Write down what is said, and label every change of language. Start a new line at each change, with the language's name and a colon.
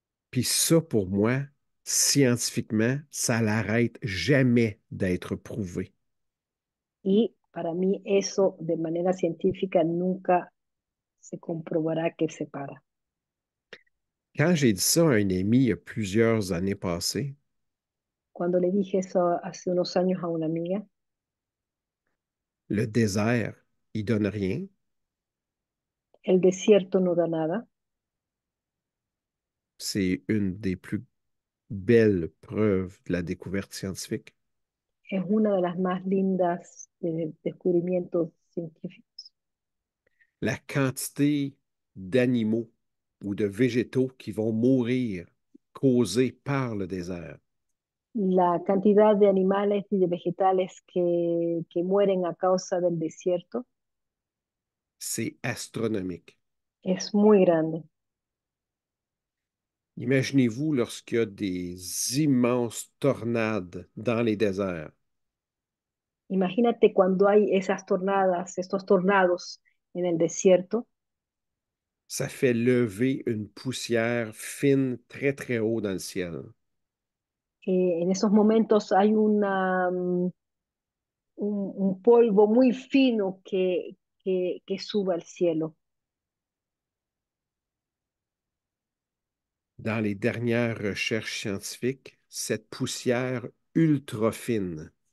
French: Puis ça, pour moi, scientifiquement, ça n'arrête jamais d'être prouvé.
Spanish: Y para mí eso de manera científica nunca se comprobará que se para.
French: Quand j'ai dit ça à un ami il y a plusieurs années passées,
Spanish: Cuando le dije eso hace unos años a una amiga,
French: le désert, il donne rien.
Spanish: el desierto no da nada,
French: C'est une des plus belles preuves de la découverte scientifique.
Spanish: es una de las más lindas descubrimientos científicos.
French: La quantité d'animaux ou de végétaux qui vont mourir causés par le désert,
Spanish: La cantidad de animales y de vegetales que mueren a causa del desierto
French: c'est astronomique.
Spanish: es muy grande.
French: Imaginez-vous lorsqu'il y a des immenses tornades dans les déserts.
Spanish: Imagínate cuando hay esas tornadas, estos tornados en el desierto,
French: Ça fait lever une poussière fine très, très haut dans le ciel.
Spanish: en esos momentos hay un polvo muy fino que sube al cielo.
French: Dans les dernières recherches scientifiques, cette poussière ultra fine